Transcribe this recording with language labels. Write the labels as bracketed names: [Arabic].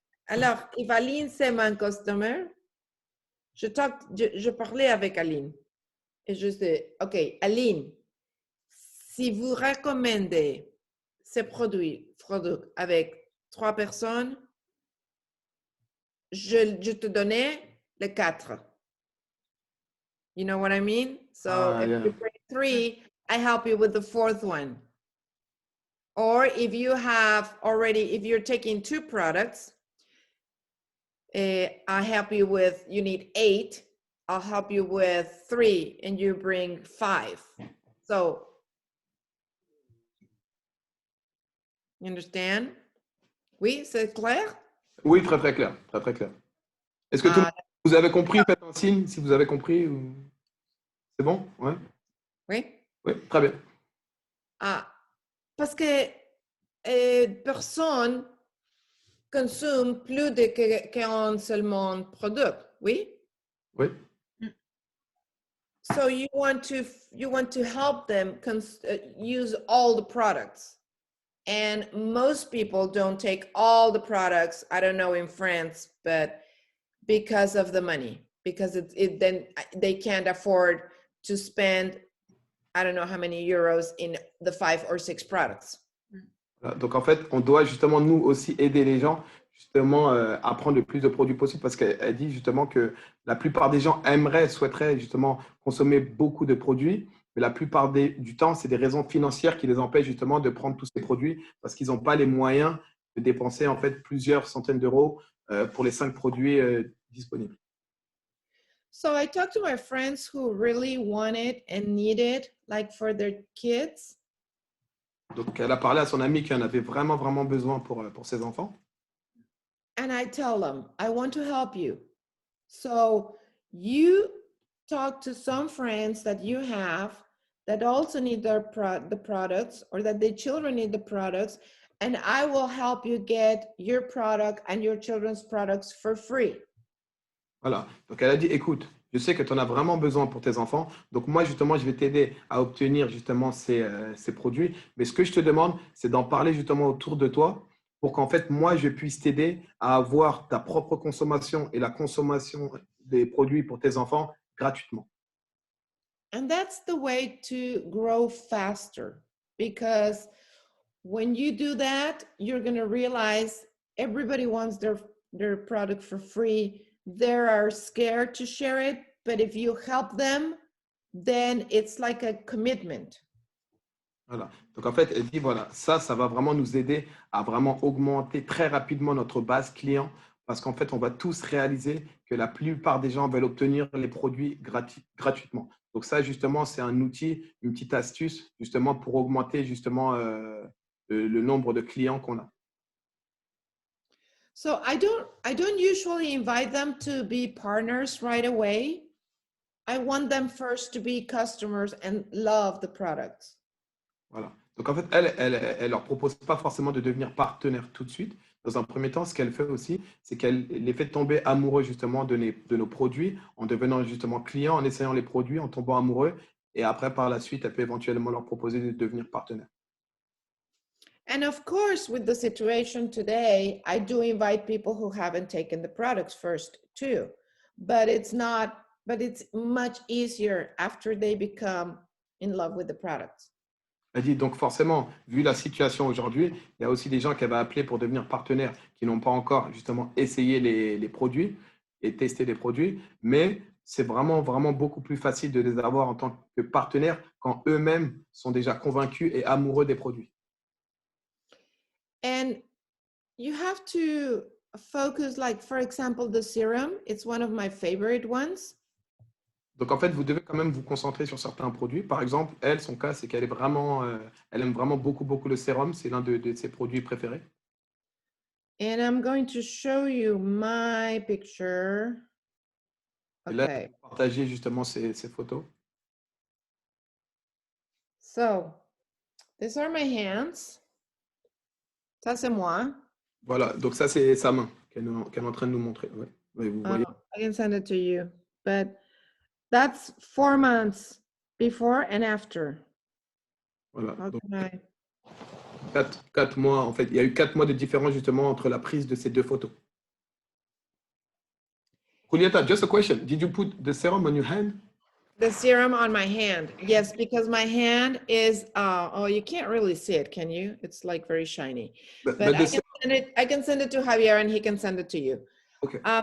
[French] Alors, if Aline c'est mon customer, je parlais avec Aline et je dis, OK, Aline, si vous recommandez ces produits avec 3 personnes, je te donnais les 4. [English] You know what I mean? So if you bring 3, I help you with the 4th one. Or if you're taking 2 products, I help you with, you need 8, I'll help you with 3 and you bring 5. So, you understand? [French] Oui, c'est clair? Oui, très très clair, très très clair. Est-ce que vous avez compris? Faites un signe si vous avez compris. Ou... C'est bon? Ouais. Oui? Oui, très bien. Parce que personne consomme plus qu'un seulement produit, oui? Oui. [English] So you want to help them use all the products. And most people don't take all the products, I don't know in France, but because of the money, because then they can't afford to spend I don't know how many euros in the 5 or 6 products. [French] Voilà. Donc, en fait, on doit justement, nous aussi, aider les gens justement à prendre le plus de produits possible parce qu'elle dit justement que la plupart des gens souhaiteraient justement consommer beaucoup de produits, mais la plupart du temps, c'est des raisons financières qui les empêchent justement de prendre tous ces produits parce qu'ils n'ont pas les moyens de dépenser en fait plusieurs centaines d'euros pour les 5 produits disponibles. [English] So I talked to my friends who really want it and need it, like for their kids. [French] Donc, elle a parlé à son ami qui en avait vraiment, vraiment besoin pour ses enfants. [English] And I tell them, I want to help you. So you talk to some friends that you have that also need the products, or that their children need the products, and I will help you get your product and your children's products for free. [French] Voilà. Donc, elle a dit, écoute, je sais que tu en as vraiment besoin pour tes enfants. Donc, moi, justement, je vais t'aider à obtenir justement ces produits. Mais ce que je te demande, c'est d'en parler justement autour de toi pour qu'en fait, moi, je puisse t'aider à avoir ta propre consommation et la consommation des produits pour tes enfants gratuitement. [English] And that's the way to grow faster, because when you do that, you're going to realize everybody wants their product for free. They are scared to share it, but if you help them, then it's like a commitment. [French] Voilà. Donc, en fait, elle dit, voilà, ça va vraiment nous aider à vraiment augmenter très rapidement notre base client parce qu'en fait, on va tous réaliser que la plupart des gens veulent obtenir les produits gratuitement. Donc, ça, justement, c'est un outil, une petite astuce, justement, pour augmenter justement le nombre de clients qu'on a. [English] So I don't usually invite them to be partners right away. I want them first to be customers and love the products. [French] Voilà. Donc, en fait, elle leur propose pas forcément de devenir partenaire tout de suite. Dans un premier temps, ce qu'elle fait aussi, c'est qu'elle les fait tomber amoureux justement de nos produits en devenant justement clients, en essayant les produits, en tombant amoureux. Et après, par la suite, elle peut éventuellement leur proposer de devenir partenaire. [English] And of course, with the situation today, I do invite people who haven't taken the products first too, but it's much easier after they become in love with the products. [French] Elle dit donc forcément, vu la situation aujourd'hui, il y a aussi des gens qu'elle va appeler pour devenir partenaires qui n'ont pas encore justement essayé les produits et testé les produits, mais c'est vraiment, vraiment beaucoup plus facile de les avoir en tant que partenaires quand eux-mêmes sont déjà convaincus et amoureux des produits. [English] And you have to focus, like, for example, the serum, it's one of my favorite ones. [French] Donc, en fait, vous devez quand même vous concentrer sur certains produits. Par exemple, elle, son cas, c'est qu'elle est vraiment, elle aime vraiment beaucoup, beaucoup le sérum. C'est l'un de ses produits préférés. [English] And I'm going to show you my picture. [French] Et là, [English] Okay, [French] partager justement ses photos. [English] so these are my hands. [French] Ça, c'est moi. Voilà, donc ça, c'est sa main qu'elle est en train de nous montrer. Ouais. Ouais, vous voyez. [English] I can send it to you, but that's 4 months before and after. [French] Voilà. [English] How [French] Donc, [English] can I? [French] 4 mois, en fait, il y a eu 4 mois de différence justement entre la prise de ces deux photos. [English] Julieta, just a question. Did you put the serum on your hand? The serum on my hand. Yes, because my hand is, oh, you can't really see it, can you? It's like very shiny. But I can send it to Javier and he can send it to you. Okay.